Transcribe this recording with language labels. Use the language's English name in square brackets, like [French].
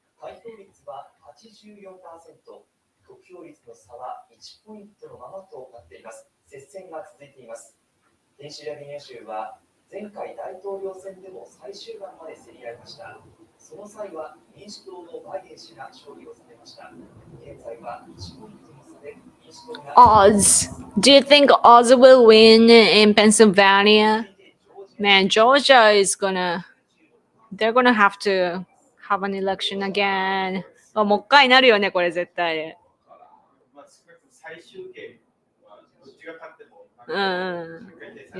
[Japanese] 開票率は 84%、得票率の差は1ポイントのままとなっています。接戦が続いています。ペンシルベニア州は前回大統領選でも最終盤まで競り合いました。その際は民主党のバイデン氏が勝利を収めました。現在は1ポイントの差で民主党が [English] Oz. Do you think Oz will win in Pennsylvania? Man, Georgia is gonna. They're gonna have to have an election again. [Japanese] もう一回なるよね、これ絶対。まあ、少なくとも最終形はどっちが勝っても、